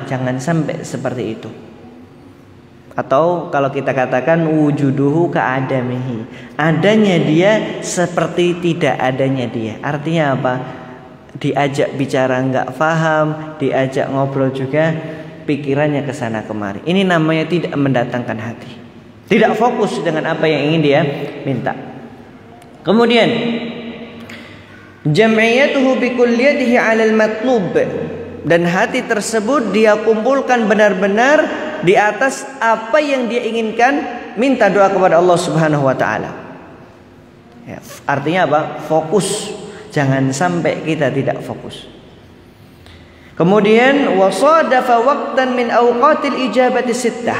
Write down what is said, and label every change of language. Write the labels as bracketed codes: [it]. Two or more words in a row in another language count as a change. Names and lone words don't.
[id] Jangan sampai seperti itu. Atau kalau kita katakan [ar] وجوده كعدمه, [id] adanya dia seperti tidak adanya dia. Artinya apa? Diajak bicara nggak paham, diajak ngobrol juga pikirannya ke sana kemari. Ini namanya tidak mendatangkan hati, tidak fokus dengan apa yang ingin dia minta. Kemudian [ar] جمعيته بكليته على المطلوب, [id] dan hati tersebut dia kumpulkan benar-benar di atas apa yang dia inginkan, minta doa kepada Allah [ar] سبحانه وتعالى. [id] Ya, artinya apa? Fokus. Jangan sampai kita tidak fokus. Kemudian [ar] وصادف وقتا من أوقات الإجابة الستة.